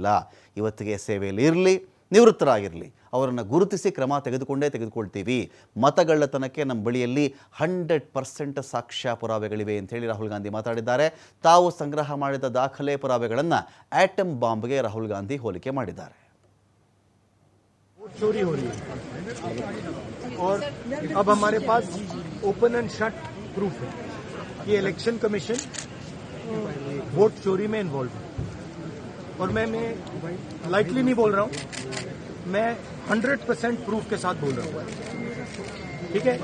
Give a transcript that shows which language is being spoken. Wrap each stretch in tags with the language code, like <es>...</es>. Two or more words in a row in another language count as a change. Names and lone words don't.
<kn>ಇವತ್ತಿಗೆ ಸೇವೆಯಲ್ಲಿ ಇರಲಿ, ನಿವೃತ್ತರಾಗಿರಲಿ, ಅವರನ್ನು ಗುರುತಿಸಿ ಕ್ರಮ ತೆಗೆದುಕೊಳ್ತೀವಿ. ಮತಗಳ್ಳತನಕ್ಕೆ ನಮ್ಮ ಬಳಿಯಲ್ಲಿ 100% ಸಾಕ್ಷ್ಯ ಪುರಾವೆಗಳಿವೆ ಅಂತೇಳಿ ರಾಹುಲ್ ಗಾಂಧಿ ಮಾತಾಡಿದ್ದಾರೆ. ತಾವು ಸಂಗ್ರಹ ಮಾಡಿದ ದಾಖಲೆ ಪುರಾವೆಗಳನ್ನು</kn> <en>atom bombge</en> <kn>ರಾಹುಲ್ ಗಾಂಧಿ ಹೋಲಿಕೆ ಮಾಡಿದ್ದಾರೆ.</kn> <hi>चोरी हो रही है और अब हमारे पास</hi> <en>open and shut proof</en> <hi>है कि</hi> <en>election commission</en> <hi>वोट चोरी में इन्वॉल्व है। और मैं लाइटली नहीं बोल रहा हूं, मैं 100% प्रूफ के साथ बोल रहा हूं, ठीक है।</hi>